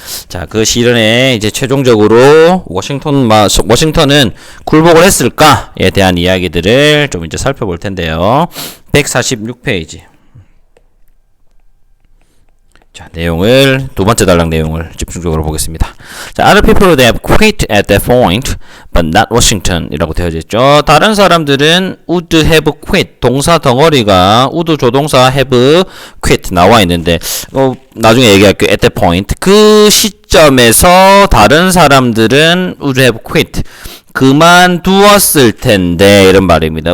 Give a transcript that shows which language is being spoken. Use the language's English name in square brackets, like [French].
[Korean] 자, 그 시련에 이제 최종적으로 워싱턴은 굴복을 했을까에 대한 이야기들을 좀 이제 살펴볼 텐데요. 146페이지. 자, 내용을, 두 번째 단락 내용을 집중적으로 보겠습니다. [English] 자, other people they have quit at that point, but not Washington [Korean] 이라고 되어져 있죠. 다른 사람들은 would have quit, 동사 덩어리가 would 조동사 have quit 나와 있는데, 나중에 얘기할게요. [English] at that point. [Korean] 그 시점에서 다른 사람들은 [English] would have quit, [Korean] 그만두었을 텐데, 이런 말입니다.